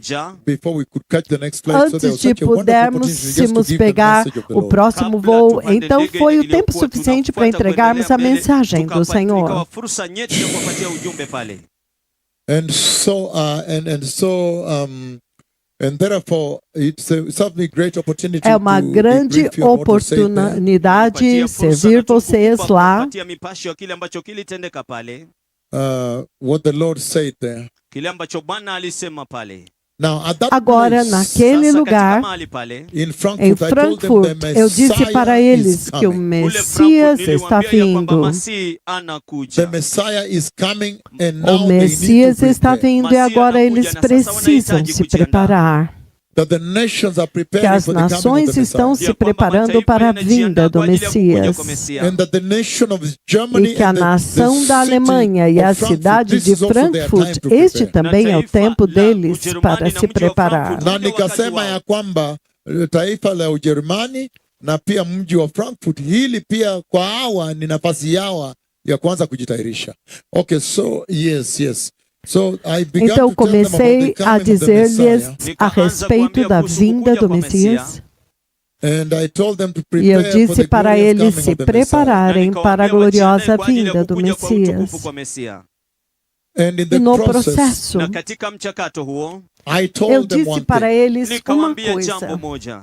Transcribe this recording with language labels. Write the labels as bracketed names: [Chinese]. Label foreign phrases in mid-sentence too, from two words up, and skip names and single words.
[Portuguese] Antes de pudermos pegar o próximo voo, então foi o tempo suficiente para entregarmos a mensagem do Senhor. É uma grande oportunidade servir vocês lá. [English] What the Lord said there. [Portuguese] Agora, naquele lugar, em Frankfurt, eu disse para eles que o Messias está vindo. O Messias está vindo e agora eles precisam se preparar. Que as nações estão se preparando para a vinda do Messias. E que a nação da Alemanha e a cidade de Frankfurt, este também é o tempo deles para se preparar. [Swahili] Na nikasema ya kwamba taifa la Ujerumani na pia mji wa Frankfurt, hili pia kwa hawa ni nafasi yao ya kwanza kujitayarisha. [English] Okay, so yes. [Portuguese] Então comecei a dizer-lhes a respeito da vinda do Messias. E eu disse para eles se prepararem para a gloriosa vinda do Messias. E no processo, eu disse para eles uma coisa.